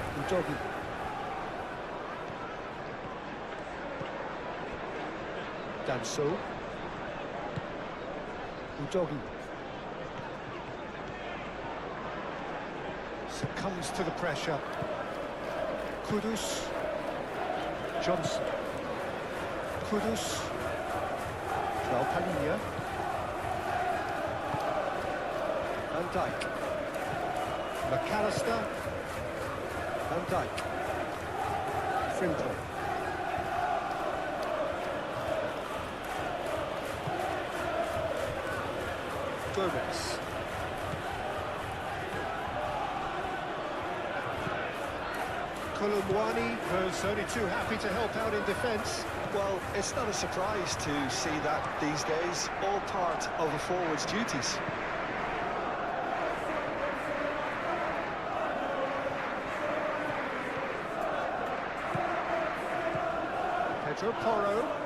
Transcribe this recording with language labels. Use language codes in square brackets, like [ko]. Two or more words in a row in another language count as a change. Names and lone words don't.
[en] Jogging. Danso. Jogging. Succumbs to the pressure. Kudus. Johnson. Kudus. Palhinha. Van Dijk. McAllister. Van Dijk. Frimpong. Gomez. Kolumwani was only too happy to help out in defence. Well, it's not a surprise to see that these days, all part of a forward's duties. Pedro Porro.